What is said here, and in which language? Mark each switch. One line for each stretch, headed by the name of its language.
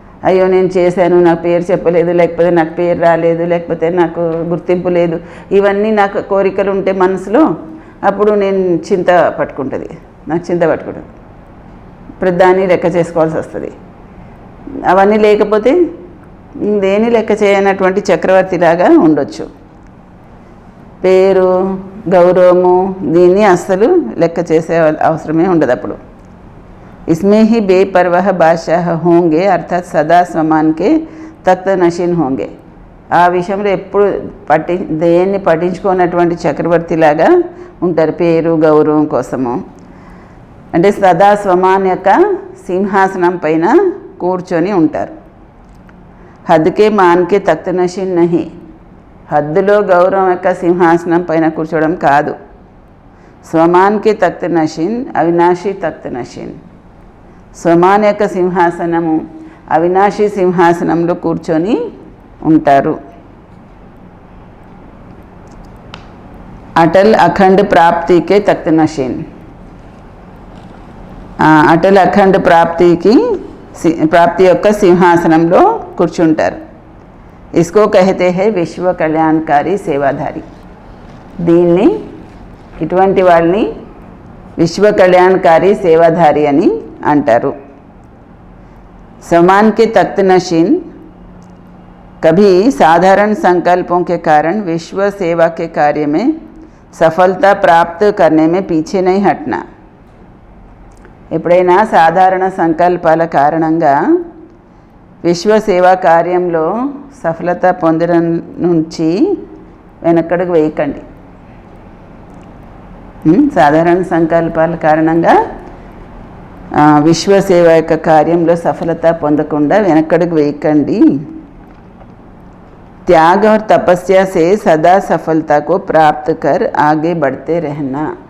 Telugu: అయ్యో నేను చేశాను, నాకు పేరు చెప్పలేదు, లేకపోతే నాకు పేరు రాలేదు, లేకపోతే నాకు గుర్తింపు లేదు, ఇవన్నీ నాకు కోరికలు ఉంటే మనసులో, అప్పుడు నేను చింత పట్టుకుంటుంది, నాకు చింత పట్టుకుంటుంది, ప్రతిదాన్ని లెక్క చేసుకోవాల్సి వస్తుంది. అవన్నీ లేకపోతే దేని లెక్క చేయనటువంటి చక్రవర్తిలాగా ఉండొచ్చు. పేరు గౌరవము దీన్ని అస్సలు లెక్క చేసే అవసరమే ఉండదు.
Hindi: అప్పుడు इसमें ही बेपरवाह बादशाह होंगे, अर्थात सदा स्वमान के तख्त नशीन होंगे.
Telugu: ఆ విషయంలో ఎప్పుడు దేన్ని పట్టించుకోనటువంటి చక్రవర్తిలాగా ఉంటారు, పేరు గౌరవం కోసము. అంటే సదా స్వమాన్ యొక్క సింహాసనం పైన కూర్చొని ఉంటారు.
Hindi: హద్దుకే మాన్కే తఖ్త నషీన్ నహి,
Telugu: హద్దులో గౌరవం యొక్క సింహాసనం పైన కూర్చోవడం కాదు.
Hindi: స్వమాన్కే తఖ్త నషీన్, అవినాశి తఖ్త నషీన్.
Telugu: స్వమాన్ యొక్క సింహాసనము అవినాశి సింహాసనంలో కూర్చొని ఉంటారు.
Hindi: అటల్ అఖండ్ ప్రాప్తికే తఖ్త నషీన్,
Telugu: అటల్ అఖండ్ ప్రాప్తి యొక్క సింహాసనంలో కూర్చుంటారు.
Hindi: ఇస్కో కహతే హై విశ్వ కళ్యాణకారి సేవాధారి.
Telugu: దీన్ని ఇటువంటి వాళ్ళని విశ్వ కళ్యాణకారి సేవాధారి అని అంటారు.
Hindi: समान के तख्त नशीन कभी साधारण संकल्पों के कारण विश्व सेवा के कार्य में सफलता प्राप्त करने में पीछे नहीं हटना.
Telugu: ఎప్పుడైనా సాధారణ సంకల్పాల కారణంగా విశ్వ సేవా కార్యంలో సఫలత పొందడం నుంచి వెనక్కడుగు వేయకండి. సాధారణ సంకల్పాల కారణంగా విశ్వసేవ యొక్క కార్యంలో సఫలత పొందకుండా వెనక్కడుగు వేయకండి.
Hindi: त्याग और तपस्या से सदा सफलता को प्राप्त कर आगे बढ़ते रहना.